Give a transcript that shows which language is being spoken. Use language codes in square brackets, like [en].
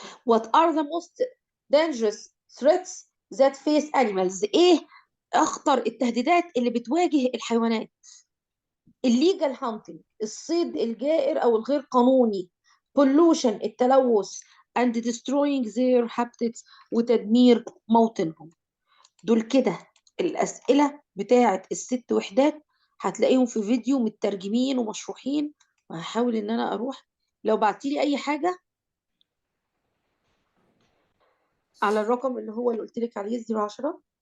[en] What are the most dangerous threats that face animals؟ [ar] ايه اخطر التهديدات اللي بتواجه الحيوانات؟ [en] illegal hunting، [ar] الصيد الجائر او الغير قانوني. [en] pollution، [ar] التلوث. [en] and destroying their habitats [ar] وتدمير موطنهم. دول كده الأسئلة بتاعة الست وحدات، هتلاقيهم في فيديو مترجمين ومشروحين، وهحاول إن أنا أروح لو بعتيلي أي حاجة على الرقم اللي هو اللي قلت لك عليه 010.